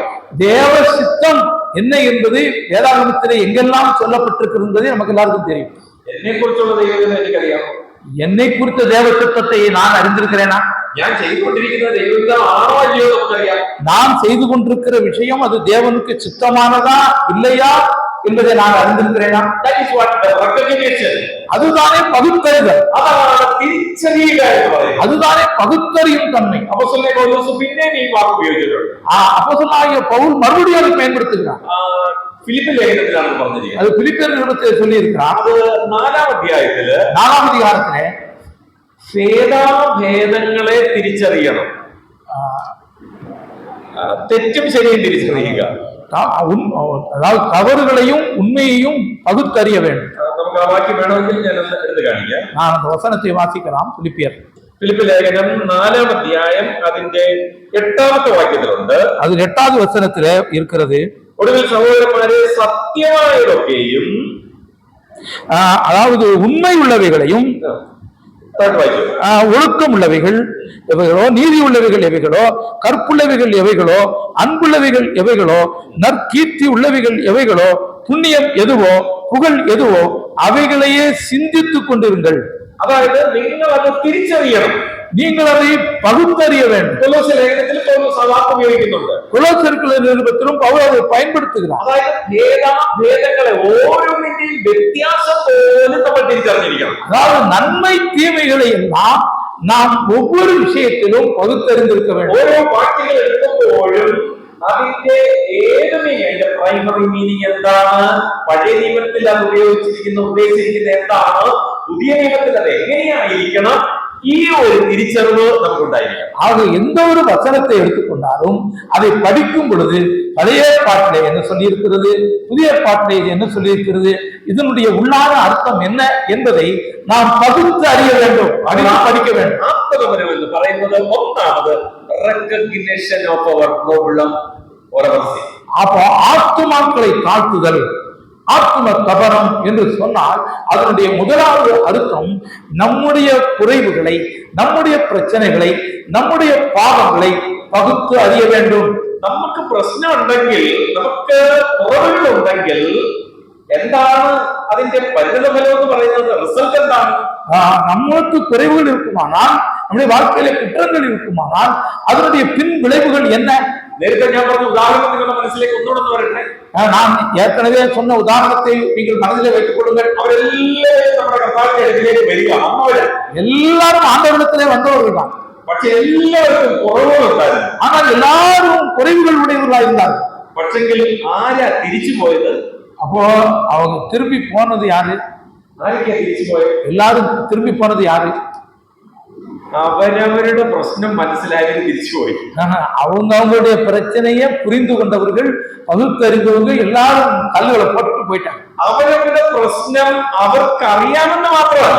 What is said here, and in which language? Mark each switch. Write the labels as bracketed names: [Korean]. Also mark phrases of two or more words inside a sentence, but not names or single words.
[Tamil] தேவ சித்தம் என்ன என்பது வேதாகமத்திலே எங்கெல்லாம் சொல்லப்பட்டிருக்கிறது என்பதை நமக்கு எல்லாருக்கும் தெரியும். [Malayalam] എന്നെ കുറിച്ചുള്ള ദൈവത്തിന് എനിക്കറിയാം. [Tamil] என்னை குறித்த தேவ சித்தத்தை நான் அறிந்திருக்கிறேனா? [Malayalam] ഞാൻ ചെയ്തുകൊണ്ടിരിക്കുന്ന ദൈവഹിതം ആണോ അല്ലയോ നമുക്കറിയാം. [Tamil] நான் செய்து கொண்டிருக்கிற விஷயம் அது தேவனுக்கு சித்தமானதா இல்லையா என்பதை நான் அறிந்திருக்கிறேனா? [English] That is what the recognition. [Tamil] அதுதானே பகுத்தறிதல், [Malayalam] അതാണ് തിരിച്ചറിയുക എന്ന് പറയുന്നത്. [Tamil] அதுதானே பகுத்தறியும் தன்மை. [Malayalam] അപ്പോസ്തലനായ പൗലോസ് പിന്നെയും ഈ വാക്ക് ഉപയോഗിച്ചിട്ടുണ്ട്. [Tamil] அப்போஸ்தலனாகிய பவுல் மறுபடியும் அதை பயன்படுத்துகிறார். [Malayalam] ഫിലിപ്പി ലേഖനത്തിലാണ് പറഞ്ഞിരിക്കുന്നത്. [Tamil] அது பிலிப்பியர் நிருபத்தில் சொல்லி இருக்கிறார். [Malayalam] അത് 4-ാം അധ്യായത്തില് [Tamil] 4-ാം அதிகாரத்திலே [Malayalam] ഭേദാഭേദങ്ങളെ തിരിച്ചറിയണം, തെറ്റും ശരിയും തിരിച്ചറിയുക. [Tamil] அதாவது தவறுகளையும் உண்மையையும் பகுத்தறிய வேண்டும். [Malayalam] നമുക്ക് ആ വാക്യം വേണമെങ്കിൽ ഞാൻ എടുത്ത് കാണിക്കാം. [Tamil] நான் அந்த வசனத்தை வாசிக்கலாம். [Malayalam] ഫിലിപ്പി ലേഖനം 4-ാം അധ്യായം അതിന്റെ 8-ാമത്തെ വാക്യത്തിലുണ്ട്. [Tamil] அது 8வது வசனத்திலே இருக்கிறது. [Malayalam] ഒടുവിൽ സഹോദരന്മാരെ സത്യമായതൊക്കെയും, [Tamil] அதாவது உண்மை உள்ளவைகளையும், ஒழுக்கம் உள்ளவைகள் எவைகளோ, நீதி உள்ளவைகள் எவைகளோ, கற்புள்ளவைகள் எவைகளோ, அன்புள்ளவைகள் எவைகளோ, நற்கீர்த்தி உள்ளவைகள் எவைகளோ, புண்ணியம் எதுவோ, புகழ் எதுவோ அவைகளையே சிந்தித்துக் கொண்டிருங்கள். [Malayalam] അതായത് നിങ്ങൾ അത് തിരിച്ചറിയണം, [Tamil] நீங்கள் அதை பகுத்தறிய வேண்டும். [Malayalam] കൊലോസ്യ ലേഖനത്തിൽ പൗലോസ് ആ വാക്ക് ഉപയോഗിക്കുന്നുണ്ട്. കൊലോസ്യർക്കുള്ള നിരുപത്തിലും പൗൽ [Tamil] அதை பயன்படுத்துகிறார். [Malayalam] അതായത് ഭേദങ്ങളെ ഓരോന്നിന്റെയും വ്യത്യാസം പോലും നമ്മൾ തിരിച്ചറിഞ്ഞിരിക്കണം. [Tamil] அதாவது நன்மை தீமைகளை எல்லாம் நாம் ஒவ்வொரு விஷயத்திலும் பகுத்தறிந்திருக்க வேண்டும். [Malayalam] ഓരോ വാക്യങ്ങൾ എടുക്കുമ്പോഴും അതിന്റെ ഏത് മീനിങ്, [English] primary meaning [Malayalam] എന്താണ്, പഴയ നിയമത്തിൽ അത് ഉപയോഗിച്ചിരിക്കുന്ന എന്താണ്, പുതിയ നിയമത്തിൽ അത് എങ്ങനെയായിരിക്കണം, ഈ ഒരു തിരിച്ചറിവ് നമുക്കുണ്ടായിരിക്കണം. [Tamil] ஆக எந்த ஒரு வசனத்தை எடுத்துக்கொண்டாலும் அதை படிக்கும் பொழுது பழைய பாட்டிலே என்ன சொல்லியிருக்கிறது, புதிய பாட்டிலே என்ன சொல்லியிருக்கிறது, இதனுடைய உள்ளான அர்த்தம் என்ன என்பதை நாம் பகுத்து அறிய வேண்டும், படிக்க வேண்டும். [Malayalam] ആത്മകപരം എന്ന് പറയുന്നത് ഒന്നാമത് [English] recognition of our problem or our sin. [Tamil] அப்போ ஆத்துமாக்களை தாழ்த்துதல், ஆத்ம கபரம் என்று சொன்னால் அதனுடைய முதலாவது அர்த்தம் நம்முடைய குறைவுகளை, நம்முடைய பிரச்சனைகளை, நம்முடைய பாவங்களை பகுத்து அறிய வேண்டும். [Malayalam] നമുക്ക് പ്രശ്നം ഉണ്ടെങ്കിൽ, നമുക്ക് കുറവുകൾ ഉണ്ടെങ്കിൽ എന്താണ് അതിന്റെ പരിണതഫലം എന്ന് പറയുന്നത്, റിസൾട്ട് എന്താണ്? [Tamil] நம்மளுக்கு குறைவுகள் இருக்குமானால், நம்முடைய வாழ்க்கையில குற்றங்கள் இருக்குமானால் அதனுடைய பின் விளைவுகள் என்ன? [Malayalam] നേരത്തെ ഞാൻ പറഞ്ഞ ഉദാഹരണം നിങ്ങളുടെ മനസ്സിലേക്ക് ഒന്നുകൂടെ വരട്ടെ. [Tamil] நான் ஏற்கனவே சொன்ன உதாரணத்தை நீங்கள் மனதிலே வைத்துக் கொள்ளுங்கள். [Malayalam] അവരെല്ലാവരും നമ്മുടെ കർത്താവിന്റെ അടുക്കിലേക്ക് വരിക, [Tamil] எல்லாரும் ஆண்டவரிடத்திலே வந்தவர்கள் தான். [Malayalam] പക്ഷെ എല്ലാവർക്കും കുറവുകൾ ഉണ്ടായിരുന്നു. [Tamil] ஆனால் எல்லாரும் குறைவுகள் உடையவர்களாக இருந்தார்கள். [Malayalam] പക്ഷെങ്കിൽ ആരാ തിരിച്ചു പോയത്? [Tamil] அப்போ அவங்க திரும்பி போனது யாரு? [Malayalam] ആരൊക്കെയാ തിരിച്ചു പോയത്? [Tamil] எல்லாரும் திரும்பி போனது யாரு? [Malayalam] അവരവരുടെ പ്രശ്നം മനസ്സിലായവര് തിരിച്ചുപോയി. [Tamil] அவங்களுடைய பிரச்சனையை புரிந்து கொண்டவர்கள், பகுத்தறிந்தவங்க எல்லாரும் கல்லுகளை போட்டுட்டு போயிட்டாங்க. [Malayalam] അവരവരുടെ പ്രശ്നം അവർക്കറിയാമെന്ന് മാത്രമല്ല,